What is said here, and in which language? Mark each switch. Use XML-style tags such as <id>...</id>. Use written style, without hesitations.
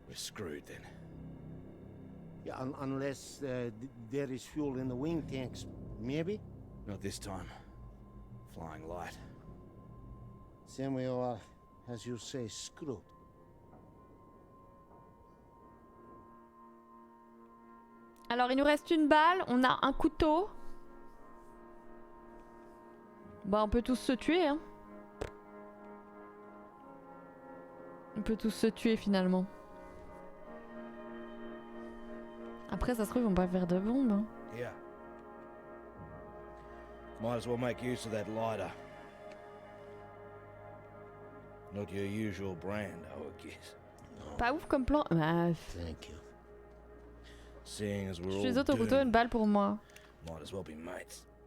<en>We're screwed then. Yeah, unless there is fuel in the wing tanks, maybe? Not this time. Flying light. Then we are, as you say, screwed.</en> <fr>Alors, il nous reste une balle, on a un couteau. Bah, on peut tous se tuer, hein. On peut tous se tuer, finalement. Après, ça se trouve, ils vont pas faire de bombes, hein.</fr> <en>Yeah. Might as well make use of that lighter. Not your usual brand, I would guess.</en> <fr>Pas ouf comme plan. Bah,</fr> <en>Thank you. Seeing as we're</en> <fr>je</fr> <en>all</en> <fr>suis autres au couteau,</fr> <en>doomed,</en> <fr>une balle pour moi.</fr> <en>might as well be mates.</en>